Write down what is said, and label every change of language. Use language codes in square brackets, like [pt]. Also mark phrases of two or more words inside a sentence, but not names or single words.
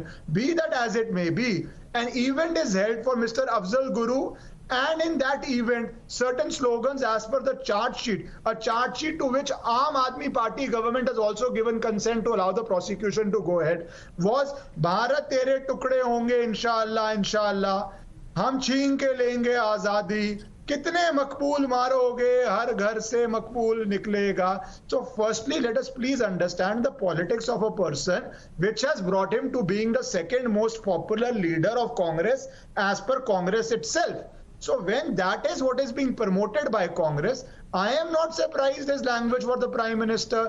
[en] Be that as it may be, an event is held for Mr. Afzal Guru, and in that event, certain slogans as per the charge sheet, a charge sheet to which Aam Aadmi Party government has also given consent to allow the prosecution to go ahead, was [hi] भारत तेरे टुकड़े होंगे इंशाअल्लाह, इंशाअल्लाह, हम छीन के लेंगे आज़ादी, कितने मक़बूल मारोगे, हर घर से मक़बूल निकलेगा. [en] So firstly, let us please understand the politics of a person which has brought him to being the second most popular leader of Congress as per Congress itself. So when that is what is being promoted by Congress, I am not surprised his language for the Prime Minister.